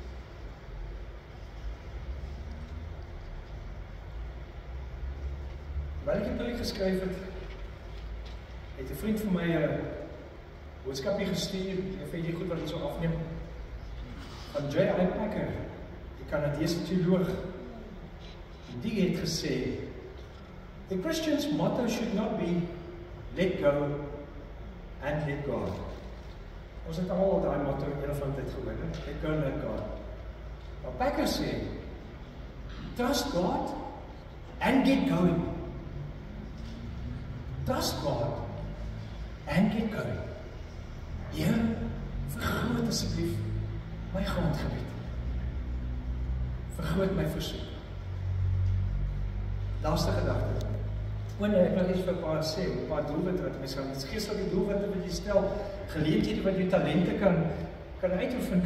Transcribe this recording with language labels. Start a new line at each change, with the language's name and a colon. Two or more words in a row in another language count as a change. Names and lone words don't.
Afrikaans: Terwyl ek 'n preek geskryf het 'n vriend van my boodskapie gestuur, en vir die goed wat ons so afneem, van J.I. Packer, die Kanadese teoloog. Die het gesê,
English: the Christian's motto should not be, let go and let God.
Afrikaans: Ons het al daai motto een van dit gehoor,
English: let go and let God.
Afrikaans: Maar Packer sê,
English: trust God and get going. Trust God and get going.
Afrikaans: Here, vergroot asseblief my grondgebied. Vergroot my versoek. Laaste gedagte. Nee, ek wil iets vir 'n paar sê, 'n paar doelwitte wat mens kan. Geestelike doelwitte wat jy stel, geleenthede wat jy talente kan uitoefen.